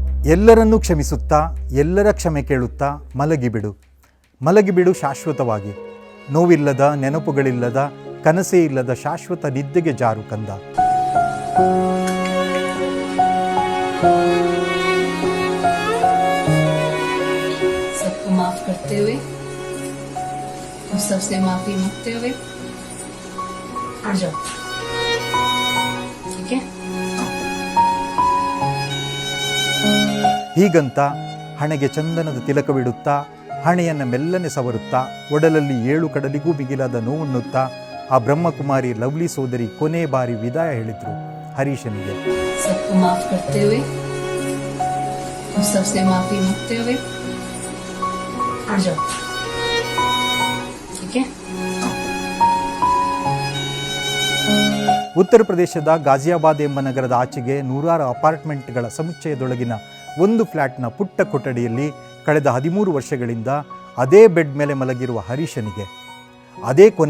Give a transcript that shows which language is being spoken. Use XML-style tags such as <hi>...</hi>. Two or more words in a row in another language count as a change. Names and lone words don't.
<kn>ಎಲ್ಲರನ್ನೂ ಕ್ಷಮಿಸುತ್ತಾ ಎಲ್ಲರ ಕ್ಷಮೆ ಕೇಳುತ್ತಾ ಮಲಗಿಬಿಡು. ಮಲಗಿಬಿಡು ಶಾಶ್ವತವಾಗಿ. ನೋವಿಲ್ಲದ, ನೆನಪುಗಳಿಲ್ಲದ, ಕನಸೇ ಇಲ್ಲದ ಶಾಶ್ವತ ನಿದ್ದೆಗೆ ಜಾರು ಕಂದ.</kn> <hi>सबको माफ करते हुए और सबसे माफी मांगते हुए आ जाओ, ठीक है?</hi> <kn>ಹೀಗಂತ ಹಣೆಗೆ ಚಂದನದ ತಿಲಕವಿಡುತ್ತಾ, ಹಣೆಯನ್ನು ಮೆಲ್ಲನೆ ಸವರುತ್ತಾ, ಒಡಲಲ್ಲಿ 7 ಕಡಲಿಗೂ ಮಿಗಿಲಾದ ನೋವುಣ್ಣುತ್ತಾ ಆ ಬ್ರಹ್ಮಕುಮಾರಿ ಲವ್ಲಿ ಸೋದರಿ ಕೊನೆ ಬಾರಿ ವಿದಾಯ ಹೇಳಿದ್ರು ಹರೀಶನಿಗೆ.</kn> <hi>सबको माफ करते हुए और सबसे माफी मांगते हुए आ जाओ, ठीक है?</hi> <kn>ಉತ್ತರ ಪ್ರದೇಶದ ಗಾಜಿಯಾಬಾದ್ ಎಂಬ ನಗರದ ಆಚೆಗೆ ನೂರಾರು ಅಪಾರ್ಟ್ಮೆಂಟ್ಗಳ ಸಮುಚ್ಚಯದೊಳಗಿನ ಒಂದು ಫ್ಲ್ಯಾಟ್ನ ಪುಟ್ಟ ಕೊಠಡಿಯಲ್ಲಿ ಕಳೆದ 13 ವರ್ಷಗಳಿಂದ ಅದೇ ಬೆಡ್ ಮೇಲೆ ಮಲಗಿರುವ ಹರೀಶನಿಗೆ ಅದೇ ಕೊನೆ.</kn>